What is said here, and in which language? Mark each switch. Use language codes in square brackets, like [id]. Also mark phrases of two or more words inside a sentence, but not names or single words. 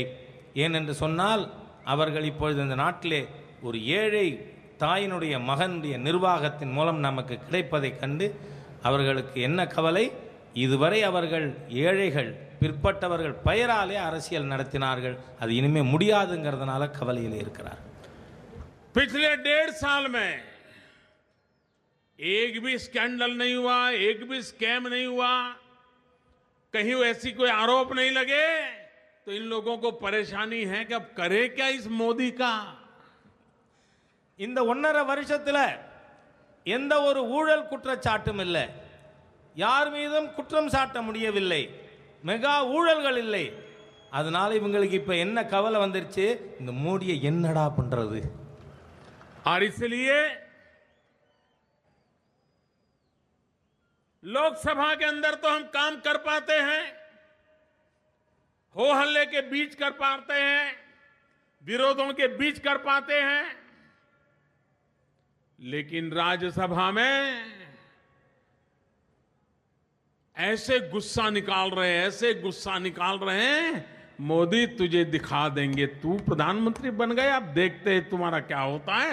[ta] ஏனென்று சொன்னால் அவர்கள் இப்பொழுது இந்த நாட்டிலே ஒரு ஏழை தாயினுடைய மகனுடைய நிர்வாகத்தின் மூலம் நமக்கு கிடைப்பதை கண்டு அவர்களுக்கு என்ன கவலை? இதுவரை அவர்கள் ஏழைகள், பிற்பட்டவர்கள் பெயராலே அரசியல் நடத்தினார்கள், அது இனிமே முடியாதுங்கிறதுனால கவலையில் இருக்கிறார். [hi] पिछले 1.5 साल में एक भी स्कैंडल नहीं हुआ, एक भी स्कैम नहीं हुआ, कहीं ऐसी कोई आरोप नहीं लगे, तो इन लोगों को परेशानी है कि अब करे क्या इस मोदी का? [ta] இந்த 1.5 வருஷத்துல எந்த ஒரு ஊழல் குற்றச்சாட்டும் இல்லை, யார் மீதும் குற்றம் சாட்ட முடியவில்லை, மெகா ஊழல்கள் இல்லை. அதனால இவங்களுக்கு இப்ப என்ன கவலை வந்துருச்சு? இந்த மோடியை என்னடா பண்றது? [hi] और इसलिए लोकसभा के अंदर तो हम काम कर पाते हैं, हो हल्ले के बीच कर पाते हैं, विरोधों के बीच कर पाते हैं, लेकिन राज्यसभा में ऐसे गुस्सा निकाल रहे हैं, मोदी तुझे दिखा देंगे, तू प्रधानमंत्री बन गए, अब देखते हैं तुम्हारा क्या होता है।